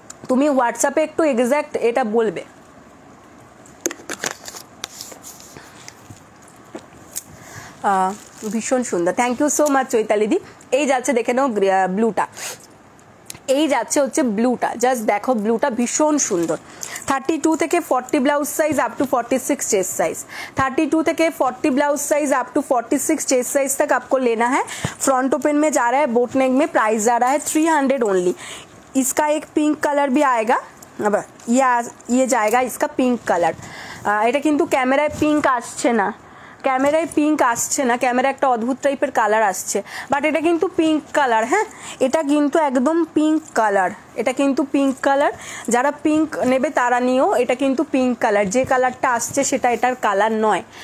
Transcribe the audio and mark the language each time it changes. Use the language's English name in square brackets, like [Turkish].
[Bangla] তুমি হোয়াটসঅ্যাপে একটু এক্স্যাক্ট এটা বলবে। ভীষণ সুন্দর, থ্যাংক ইউ সো মাচ চৈতালিদি। এই যাচ্ছে দেখে নাও ব্লুটা, এই যাচ্ছে হচ্ছে ব্লুটা, জাস্ট দেখো ব্লুটা ভীষণ সুন্দর। [Hindi] 32 থেকে 40 blouse size up to 46 chest size, 32 থেকে 40 blouse size up to 46 chest size तक आपको लेना है। फ्रंट ओपन में जा रहा है, बोट नेक में प्राइस जा रहा है 300 ओनली। इसका एक पिंक कलर भी आएगा, अब ये जाएगा इसका पिंक कलर। [Bangla] এটা কিন্তু ক্যামেরায় পিঙ্ক আসছে না, ক্যামেরায় পিঙ্ক আসছে না, ক্যামেরা একটা অদ্ভুত টাইপের কালার আসছে, বাট এটা কিন্তু পিঙ্ক কালার। হ্যাঁ, এটা কিন্তু একদম পিঙ্ক কালার, এটা কিন্তু পিঙ্ক কালার। যারা পিঙ্ক নেবে তারা নিও, এটা কিন্তু পিঙ্ক কালার। যে কালারটা আসছে সেটা এটার কালার নয়।